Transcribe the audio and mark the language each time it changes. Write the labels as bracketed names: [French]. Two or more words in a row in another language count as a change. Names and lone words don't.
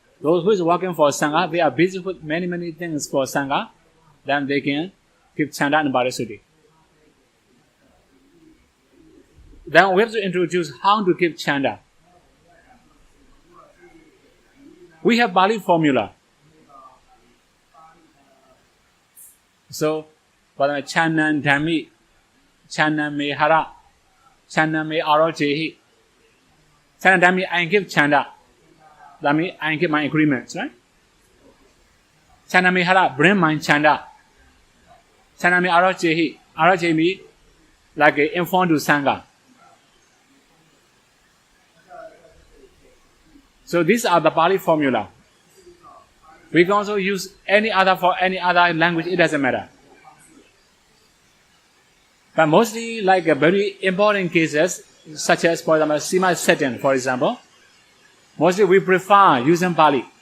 [English] Those who is working for Sangha, they are busy with many, many things for Sangha, then they can keep Chanda and Parisuddhi. Then we have to introduce how to keep Chanda. We have Pali formula. [Pali] So, [English] for the [Pali] Channan Dhammi, Channan me Hara, Channan me Arojehi. Channan Dhammi, [English] I give Chanda. That means I give my agreements, right? [Pali] Channan me Hara, [English] bring my Chanda. [Pali] Channan me Arojehi. [English] Arojehi means like inform to Sangha. So these are the Pali formula. We can also use any other language, it doesn't matter. But mostly like very important cases, such as for example, Sima Setting, for example, mostly we prefer using Pali.